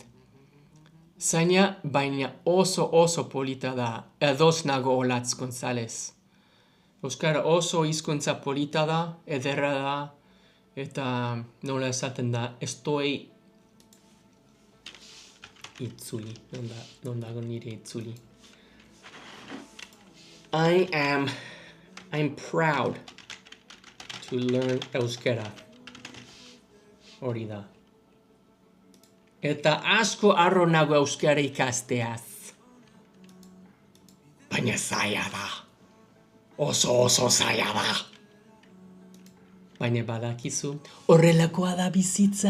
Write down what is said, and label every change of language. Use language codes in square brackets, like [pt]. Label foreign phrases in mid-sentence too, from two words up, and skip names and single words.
[eu] Zaina, baina oso polita da. Ados nago Olatz González. Euskara oso hizkuntza polita da, ederra da, eta nola esaten da, estoi itzuli, non dago nire itzuli. [en] I'm proud to learn euskara. [eu] Hori da. Eta asko harro nago euskara ikasteaz. Baina zaila da. Oso zaila da. Baina badakizu, horrelakoa da bizitza.